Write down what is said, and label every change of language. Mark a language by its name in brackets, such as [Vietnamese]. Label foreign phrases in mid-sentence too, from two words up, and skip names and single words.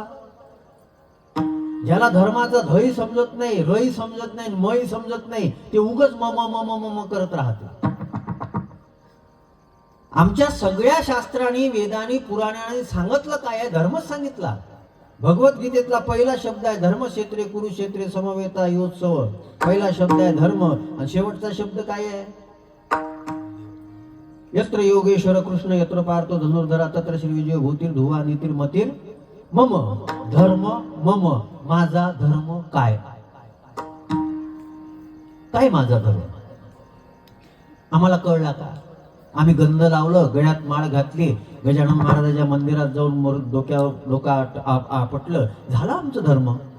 [Marathi] ज्याला धर्माचा धही समजत नाही, रही समजत नाही, मही समजत नाही, ते उगच मम करत राहते. आमच्या सगळ्या शास्त्रांनी, वेदांनी, पुराणांनी सांगितलं काय आहे? धर्मच सांगितला. भगवद्गीतेतला पहिला शब्द आहे [Sanskrit] धर्मक्षेत्रे कुरुक्षेत्रे समवेता योत्सव. [Marathi] पहिला शब्द आहे धर्म आणि शेवटचा शब्द काय आहे? [Sanskrit] यत्र योगेश्वर कृष्ण यत्र पार्थो धनुर्धरा तत्र श्री विजय भूतीर धुवा नीतीर मतीर मम धर्म मम. [Marathi] माझा धर्म काय? काय माझा धर्म? आम्हाला कळला का? आम्ही गंध लावलं, गळ्यात माळ घातली, गजानन महाराजाच्या मंदिरात जाऊन डोक्यावर डोका आपटलं, झाला आमचं धर्म.